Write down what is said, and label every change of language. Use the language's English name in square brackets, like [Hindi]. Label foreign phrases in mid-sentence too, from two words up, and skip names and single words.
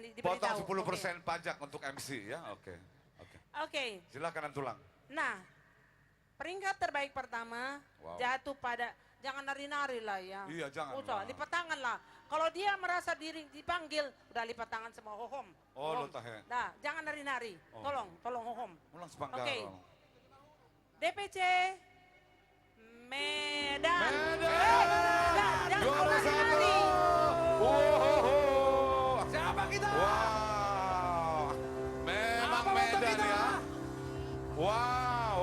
[Indonesian] Potong diberitahu. 10% pajak untuk MC ya. Oke. Oke. Silakan tulang. Nah, peringkat terbaik pertama Wow. jatuh pada, jangan nari-nari lah ya. Iya, jangan Udah, lah. lipat tangan lah. Kalau dia merasa diri dipanggil, udah lipat tangan semua hohom. Oh, Hohom. [Batak Toba] lo tahe. [Indonesian] Nah, jangan nari-nari. Oh. Tolong hohom. [Batak Toba] Ulang sepanggal. [Indonesian] Oke. DPC Medan. Jangan Juara satu. nari-nari. Wow. Siapa kita? Wow. Memang Apa moto Medan kita? ya. Wow.